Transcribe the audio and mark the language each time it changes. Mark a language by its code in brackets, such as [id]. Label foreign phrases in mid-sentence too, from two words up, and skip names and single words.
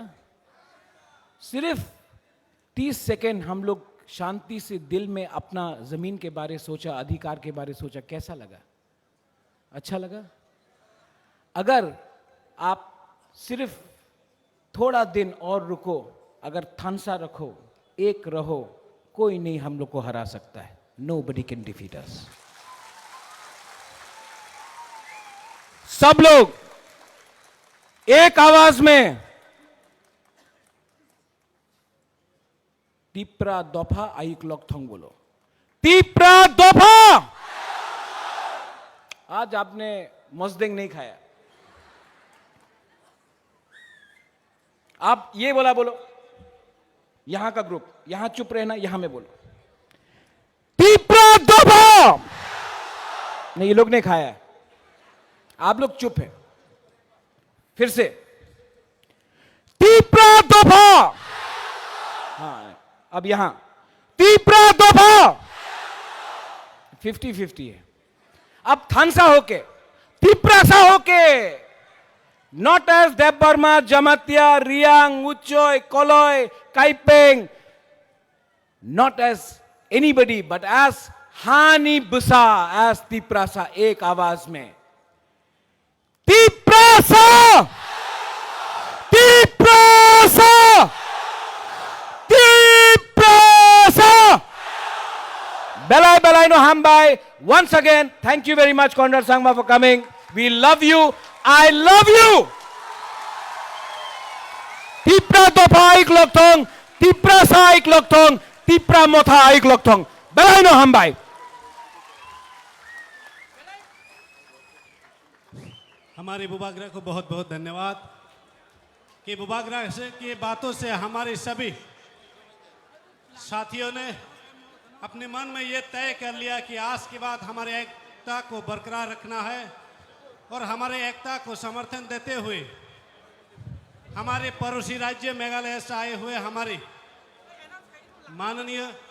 [hi] सिर्फ 30 सेकेंड हम लोग शांति से दिल में अपना जमीन के बारे सोचा, अधिकार के बारे सोचा। कैसा लगा? अच्छा लगा? अगर आप सिर्फ थोड़ा दिन और रुको, अगर थानसा रखो, एक रहो, कोई नहीं हम लोग को हरा सकता है। [en] Nobody can defeat us. [hi] सब लोग एक आवाज में [trp] तिप्रा दोफा आइक लॉकथोंग [hi] बोलो। तिप्रा दोफा। आज आपने मस्देंग नहीं खाया, आप ये बोलो। यहां का ग्रुप यहां चुप रहना, यहां में बोलो तिप्रा दोफा। नहीं, ये लोग नहीं खाया, आप लोग चुप है। फिर से तिप्रा दोफा। हाँ, अब यहां तिप्रा दोफा। 50-50 है। अब थानसा होके, तिप्रासा होके, [en] not as [hi] देबबर्मा, जमातिया, रियांग, उच्चोय, कोलोय, काइपेंग, [en] not as anybody but as [trp] हानी बुसा, [en] एज तिप्रासा, [hi] एक आवाज में तिप्रासा, तिप्रासा, तिप्रासा। [trp] Belai belai no hambai. [en] Once again, thank you very much, Conrad Sangma, for coming. We love you. I love you. [trp] Tipra dopa aik lokthong, tipra sa aik lokthong, tipra motha aik lokthong. Belai no hambai. [hi] हमारे बुबागरा को बहुत बहुत धन्यवाद कि बुबागरा के बातों से हमारे सभी साथियों ने अपने मन में ये तय कर लिया कि आज के बाद हमारे एकता को बरकरार रखना है और हमारे एकता को समर्थन देते हुए हमारे पड़ोसी राज्य मेघालय से आए हुए हमारे माननीय